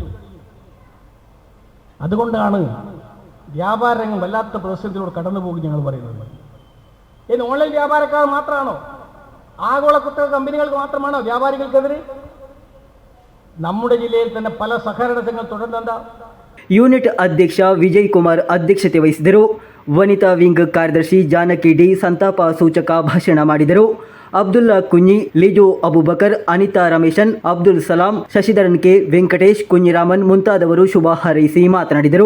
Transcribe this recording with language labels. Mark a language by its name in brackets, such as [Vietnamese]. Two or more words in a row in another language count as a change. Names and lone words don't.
[Malayalam] അതുകൊണ്ടാണ് വ്യാപാരങ്ങൾ വല്ലാത്ത പ്രതിസന്ധിയിലൂടെ കടന്നു പോകും ഞങ്ങൾ പറയുന്നത്. ഇനി ഓൺലൈൻ വ്യാപാരക്കാർ മാത്രമാണോ? ആഗോള കുത്തക കമ്പനികൾക്ക് മാത്രമാണോ വ്യാപാരികൾക്കെതിരെ? നമ്മുടെ ജില്ലയിൽ തന്നെ പല സഹകരണ സംഘങ്ങൾ തുടരുന്നുണ്ട്. [Kannada] ಯೂನಿಟ್ ಅಧ್ಯಕ್ಷ ವಿಜಯ್ ಕುಮಾರ್ ಅಧ್ಯಕ್ಷತೆ ವಹಿಸಿದರು. ವನಿತಾ ವಿಂಗ್ ಕಾರ್ಯದರ್ಶಿ ಜಾನಕಿ ಡಿ ಸಂತಾಪ ಸೂಚಕ ಭಾಷಣ ಮಾಡಿದರು. ಅಬ್ದುಲ್ಲಾ ಕುഞ്ഞി, ಲಿಜು ಅಬುಬಕರ್, ಅನಿತಾ ರಮೇಶನ್, ಅಬ್ದುಲ್ ಸಲಾಂ, ಶಶಿಧರನ್ ಕೆ, ವೆಂಕಟೇಶ್, ಕುഞ്ഞിರಾಮನ್ ಮುಂತಾದವರು ಶುಭ ಹಾರೈಸಿ ಮಾತನಾಡಿದರು.